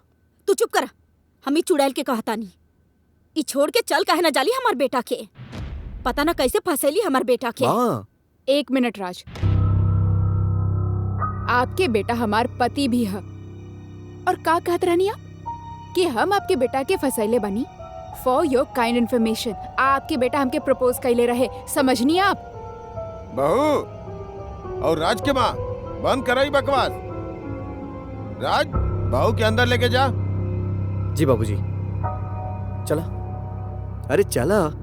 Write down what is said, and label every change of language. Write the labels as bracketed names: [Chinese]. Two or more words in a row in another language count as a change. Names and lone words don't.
[Bhojpuri] तू चुप करा, हम ही चुड़ैल के कहता नहीं। ई छोड़ के चल काहे ना जाली हमार बेटा के। पता ना कैसे फंसेली हमार बेटा के। माँ, 1 मिनट राज, आपके बेटा हमार पति भी है और का कहत रहनी आप कि हम आपके बेटा के फसैले बनी। [English] for your kind information, [Bhojpuri] आपके बेटा हमके प्रपोज कैले रहे, समझनी आप? बहू और राज के माँ, बंद कराई बकवास। राज, बहू के अंदर लेके जा। जी बाबूजी। चला, अरे चला।